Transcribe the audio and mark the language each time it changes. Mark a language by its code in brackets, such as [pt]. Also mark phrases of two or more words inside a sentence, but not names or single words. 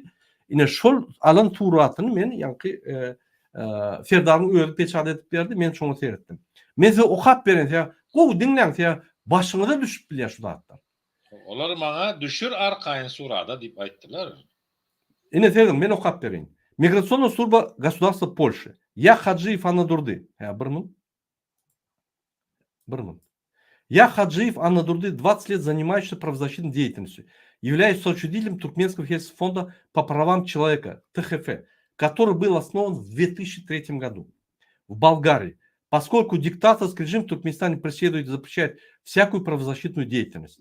[tk] Ine şol alan tuğratyny men ýanky Serdaryň özü peçat edip berdi, men şonu seretdim. Men size okap beren, gowy diňläň, başyňyza düşüp bilýär şu zatlar. Olar maňa düşür arkaýyn surada diýip aýtdylar. Ine dedim men okap bereň. [ru] Миграционная служба государства Польши. Я Хаджиев Анна Дурды. Я Хаджиев Анна Дурды, 20 лет занимающийся правозащитной деятельностью. являюсь соучредителем Туркменского федерального фонда по правам человека, ТХФ, который был основан в 2003 году в Болгарии, поскольку диктаторский режим в Туркменистане преследует и запрещает всякую правозащитную деятельность.